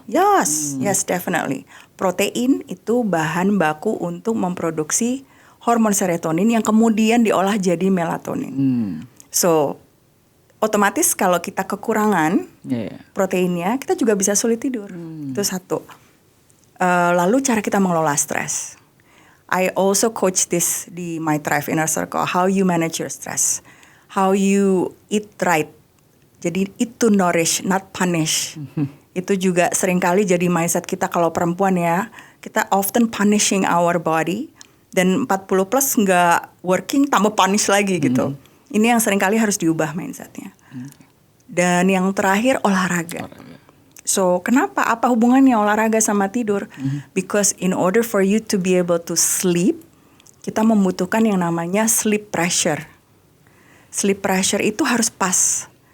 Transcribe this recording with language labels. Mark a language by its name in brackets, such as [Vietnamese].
[English] Yes, yes definitely. [Indonesian] Protein itu bahan baku untuk memproduksi hormon serotonin yang kemudian diolah jadi melatonin. So, otomatis kalau kita kekurangan Iya. proteinnya, kita juga bisa sulit tidur. Itu satu. Lalu cara kita mengelola stres. [English] I also coach this di My Thrive Inner Circle. How you manage your stress. How you eat right. [Indonesian] Jadi itu [English] nourish, not punish. [Indonesian] Itu juga seringkali jadi mindset kita kalau perempuan ya. Kita [English] often punishing our body. [Indonesian] Dan 40 plus nggak working tambah punish lagi gitu. Ini yang seringkali harus diubah mindsetnya. Dan yang terakhir olahraga. So kenapa? Apa hubungannya olahraga sama tidur? [English] Because in order for you to be able to sleep, [Indonesian] kita membutuhkan yang namanya [English] sleep pressure. Sleep pressure [Indonesian] itu harus pas.